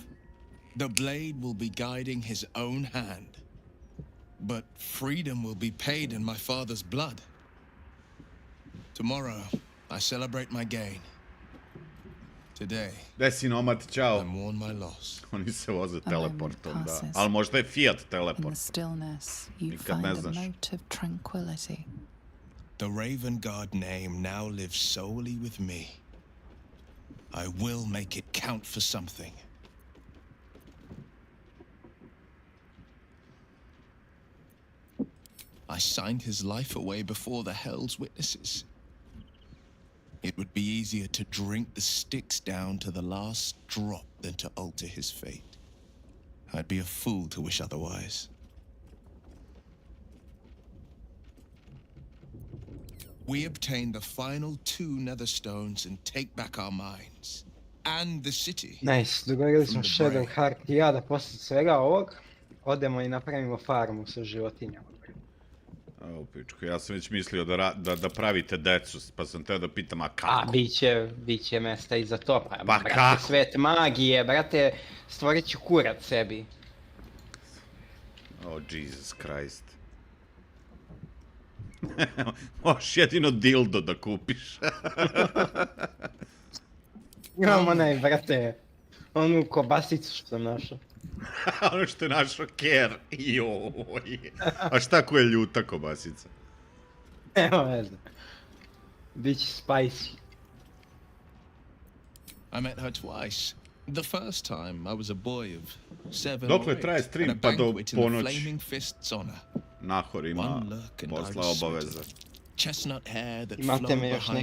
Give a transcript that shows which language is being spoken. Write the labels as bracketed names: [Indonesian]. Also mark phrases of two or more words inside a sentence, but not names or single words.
[English] The blade will be guiding his own hand. But freedom will be paid in my father's blood. Tomorrow, I celebrate my gain. Today, [Serbian] Desi nomad, čao. [English] I mourn my loss. [Serbian] Oni se voze teleportom, da. Ali možda je Fiat [English] In the teleport. stillness, you [Serbian] Nikad [English] find [Serbian] ne [English] a [Serbian] znaš. [English] note of tranquility. The Raven Guard name now lives solely with me. I will make it count for something. I signed his life away before the Hell's witnesses. It would be easier to drink the sticks down to the last drop than to alter his fate. I'd be a fool to wish otherwise. We obtain the final 2 nether stones and take back our minds. And the city. [Serbian] Nice, dogovorili smo [English] From the Shadow brain. [Serbian] Heart i ja da posle svega ovog odemo i napravimo farmu sa životinjama. O, pičku, ja sam već mislio da pravite decu, pa sam teo da pitam, a kako? A, bit će mesta i za to, pa brate, kako? svet magije, brate, stvorit ću kurat sebi. [English] Oh, Jesus Christ. [Serbian] Možeš jedino dildo da kupiš. Imam onaj, brate, onu kobasicu što sam našao. Ono što je našao Ker. Joj. A šta ko je ljuta kobasica? Evo veze. Biće spicy. [English] I met her twice. The first time I was a boy of 7 [Serbian] Dokle [English] or 8 [Serbian] traje stream? [English] at a [Serbian] Pa do [English] banquet in the [Serbian] ponoći. [English] Flaming Fist's honor. [Serbian] Nahor ima [English] One look and I [Serbian] posla [English] was [Serbian] obaveza. [English] smitten. Chestnut hair that [Serbian] Imate [English] flowed [Serbian] me još [English] behind